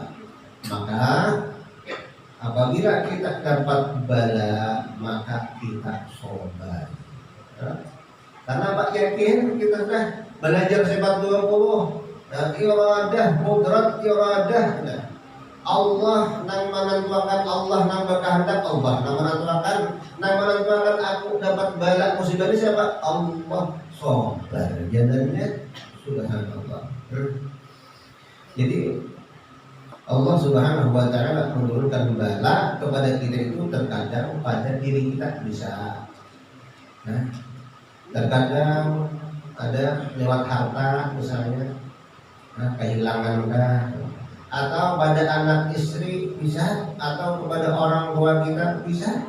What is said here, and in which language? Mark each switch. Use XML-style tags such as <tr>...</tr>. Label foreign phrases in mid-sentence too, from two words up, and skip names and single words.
<id>Maka apabila kita dapat bala, maka kita sabar. Karena Pak yakin kita sudah belajar sifat 20, iradah, mudrat, iradah. Allah nang menentukan, Allah nang berkehendak, Allah nang menentukan aku dapat bala musibah ini siapa? Allah. Sabar. Jadinya subhanallah. Jadi</id> <ar>Allah Subhanahu wa taala</ar> <id>menurunkan bala kepada kita itu terkadang pada diri kita bisa. Nah, terkadang ada lewat harta misalnya, kehilangan atau pada anak istri bisa, atau kepada orang tua kita bisa.</id>